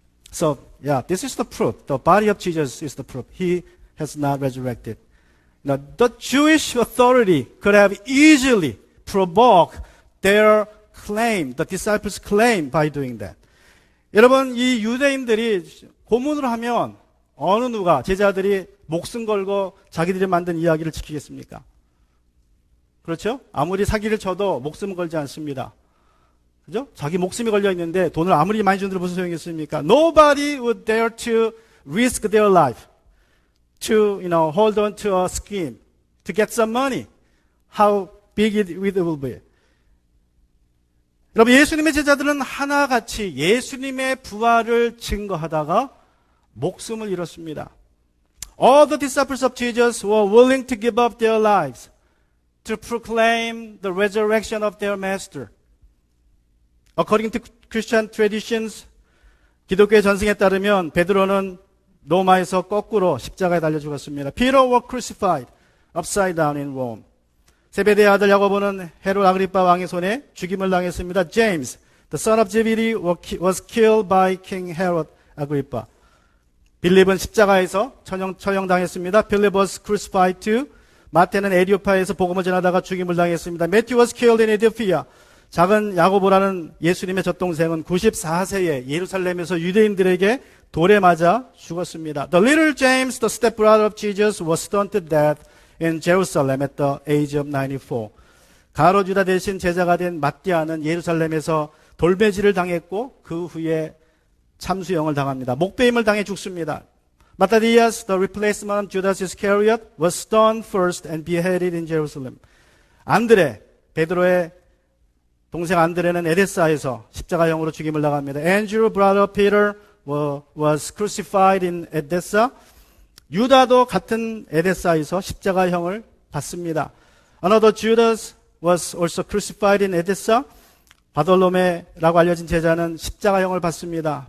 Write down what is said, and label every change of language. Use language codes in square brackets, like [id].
[en] So, this is the proof. The body of Jesus is the proof. He has not resurrected. Now, the Jewish authority could have easily provoked their claim, the disciples' claim, by doing that. [ko] 여러분, 이 유대인들이 고문을 하면 어느 누가 제자들이 목숨 걸고 자기들이 만든 이야기를 지키겠습니까? 그렇죠? 아무리 사기를 쳐도 목숨 걸지 않습니다. 그죠? 자기 목숨이 걸려 있는데 돈을 아무리 많이 준들 무슨 소용이 있습니까? [en] Nobody would dare to risk their life to, hold on to a scheme to get some money. How big it will be. [ko] 여러분, 예수님의 제자들은 하나같이 예수님의 부활을 증거하다가 목숨을 잃었습니다. [en] All the disciples of Jesus were willing to give up their lives to proclaim the resurrection of their master. According to Christian traditions, [ko] 기독교의 전승에 따르면 베드로는 로마에서 거꾸로 십자가에 달려 죽었습니다. [en] Peter was crucified upside down in Rome. [ko] 세베대의 아들 야고보는 헤롯 아그리파 왕의 손에 죽임을 당했습니다. [en] James, the son of Zebedee, was killed by King Herod Agrippa. [ko] 빌립은 십자가에서 처형당했습니다. [en] Philip was crucified too. [ko] 마태는 에디오파에서 복음을 전하다가 죽임을 당했습니다. [en] Matthew was killed in Ethiopia. [ko] 작은 야고보라는 예수님의 젖동생은 94세에 예루살렘에서 유대인들에게 돌에 맞아 죽었습니다. [en] The little James, the stepbrother of Jesus, was stoned to death in Jerusalem at the age of 94. [ko] 가롯 유다 대신 제자가 된 matti아는 예루살렘에서 돌매질을 당했고 그 후에 참수형을 당합니다. 목베임을 당해 죽습니다. [en] Matthias, the replacement of Judas Iscariot, was stoned first and beheaded in Jerusalem. [ko] 안드레, 베드로의 동생 안드레는 에데사에서 십자가형으로 죽임을 당합니다. [en] Andrew, brother Peter, was crucified in Edessa. [ko] 유다도 같은 에데사에서 십자가형을 받습니다. [en] Another Judas was also crucified in Edessa. [ko] 바돌로메라고 알려진 제자는 십자가형을 받습니다.